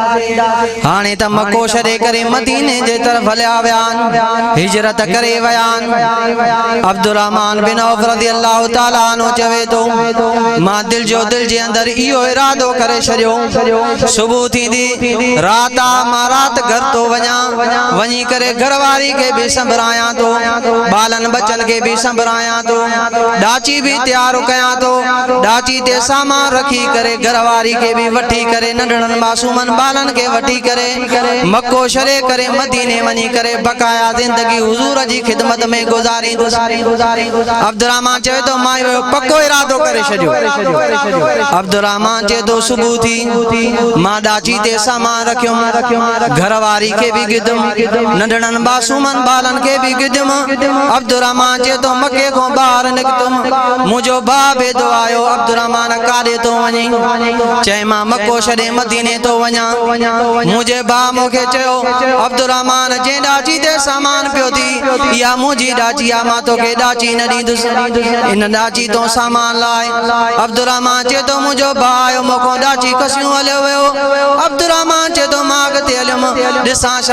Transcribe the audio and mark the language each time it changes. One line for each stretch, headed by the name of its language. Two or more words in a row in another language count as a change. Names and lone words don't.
Sindhi: हाणे त मक्को छॾे करे मदीने जे तरफ़ हलिया विया हिजरत करे विया अब्दुर्रहमान बिन औफ
Arabic: رضي الله تعالى عنه
Sindhi: चवे तो मां दिल जे अंदर इहो इरादो करे छॾियो सुबुह थींदी रात मां रात घर तो वञी करे घरवारी के भी संभरायां तो बालन बचन के भी संभरायां तो डाची भी तैयार कयां तो डाची ते सामान रखी करे घरवारी के भी वठी करे नंढड़न मासूमन बालन के वठी करे मक्को छॾे करे मदीने वञी करे बकाया जिंदगी हुज़ूर जी खिदमत में गुज़ारी अब्दुर्रहमान चवे तो मां पक्को इरादो करे छॾियो अब्दुर्रहमान चवे तो सुबुह थी मां डाची ते सामान रखियो घरवारी के भी गिदम नंढड़न मासूमन बालन के भी गिदम अब्दुर्रहमान चवे तो मक्के को बाहर निकतम मुझो भाउ बेदो आयो अब्दुर्रहमान काॾे तो वञी चए मां मक्को छॾे मदीने तो वञा मुझे भाउ मूंखे चयो अब्दुर्रहमान जे डाची ते सामान पियो थी इहा मुंहिंजी डाची आहे मां तोखे डाची न ॾींदुसि इन डाची तो सामान लाए अब्दुर्रहमान चए तो मुंहिंजो भाउ आयो मूंखां डाची कसियूं हलियो वियो अब्दुर्रहमान चए तो मां अॻिते हलियुमि ॾिसां छा